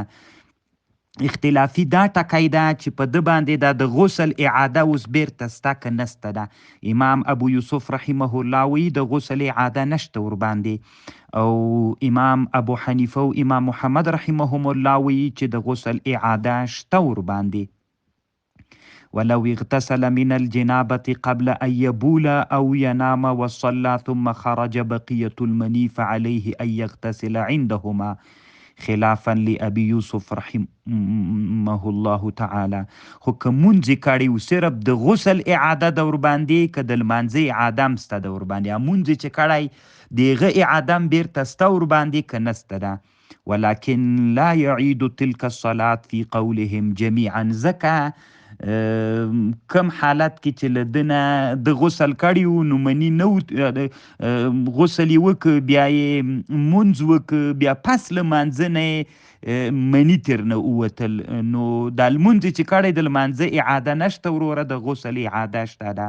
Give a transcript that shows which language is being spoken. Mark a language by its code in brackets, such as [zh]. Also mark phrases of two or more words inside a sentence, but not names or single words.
[ps] اختلافي دا ټکی ده چې په ده باندې دا د غسل اعاده اوس بیرته سته که نسته ده. امام ابو یوسف [ar] رحمه الله [ps] وی د غسل اعاده نشته ورباندې، او امام ابو حنیفه او امام محمد [ar] رحمهم الله [ps] وی چې د غسل اعاده شته ورباندې. [ar] ولو اغتسل من الجنابة قبل أن يبول أو ينام وصلى ثم خرج بقية المني فعليه أن يغتسل عندهما [ps] خلافا لأبي یوسف رحمه الله تعالی. خو که مونځ یې کړی و صرف د غسل اعاده ده ورباندې، که د لمانځه اعاده هم سته ده ورباندې. مونځ یې چې کړی د هغه اعاده هم بیرته سته ورباندې که نسته ده. [ar] ولكن لا يعيد تلك الصلاة في قولهم جميعا، [ps] ځکه کم حالت کې چې له ده نه د غسل کړي وو نو مني نه غسل یې وکړ، بیا یې مونځ وکړ، بیا پس له مانځه نه یې مني تر نه ووتل. نو دا لمونځ چې کړی د لمانځه اعاده نشته وروره، د غسل اعاده شته ده.